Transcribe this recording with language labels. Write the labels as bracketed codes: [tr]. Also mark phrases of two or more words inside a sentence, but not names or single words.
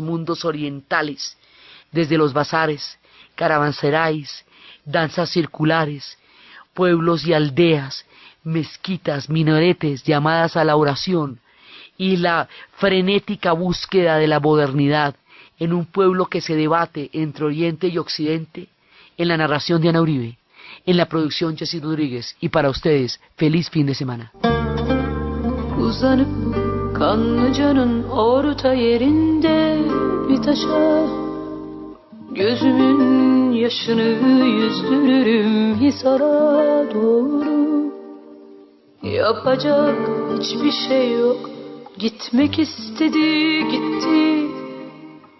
[es] mundos orientales, desde los bazares, caravanserais, danzas circulares, pueblos y aldeas, mezquitas, minaretes, llamadas a la oración, y la frenética búsqueda de la modernidad en un pueblo que se debate entre Oriente y Occidente, en la narración de Ana Uribe, en la producción Jessy Rodríguez, y para ustedes, feliz fin de semana. [tr] Uzanıp Kanlıca'nın orta yerinde bir taşa, gözümün yaşını yüzdürürüm Hisar'a doğru. Yapacak hiçbir şey yok, gitmek istedi gitti.